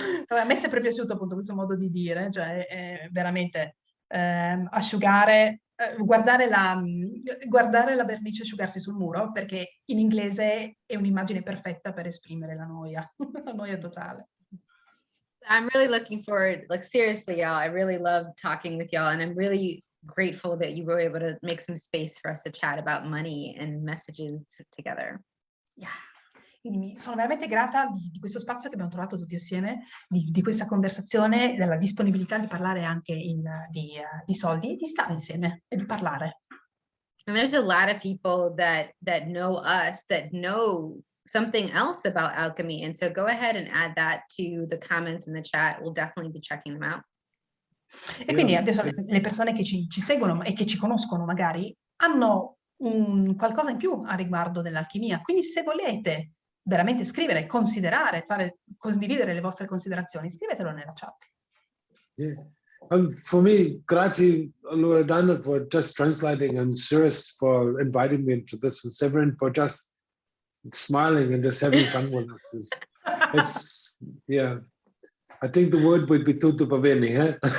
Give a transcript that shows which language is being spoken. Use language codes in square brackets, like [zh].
[it] A me è sempre piaciuto appunto questo modo di dire, cioè veramente asciugare, guardare la vernice asciugarsi sul muro, perché in inglese è un'immagine perfetta per esprimere la noia, la noia totale. [en] I'm really looking forward, like seriously, y'all, I really love talking with y'all, and I'm really grateful that you were able to make some space for us to chat about money and messages together. Yeah. [it] Quindi sono veramente grata di questo spazio che abbiamo trovato tutti assieme, di questa conversazione, della disponibilità di parlare anche di soldi, di stare insieme e di parlare. [en] And there's a lot of people that know us, that know something else about alchemy. And so go ahead and add that to the comments in the chat. We'll definitely be checking them out. [it] E quindi adesso le persone che ci seguono e che ci conoscono magari hanno qualcosa in più a riguardo dell'alchimia. Quindi se volete veramente scrivere, considerare, condividere le vostre considerazioni, scrivetelo nella chat. [en] Yeah. For me, [it] grazie [en] Loredana for just translating, and Cyrus for inviting me into this, and Severin for just smiling and just having fun with us. It's yeah. I think the word would be [it] tutto va bene, eh?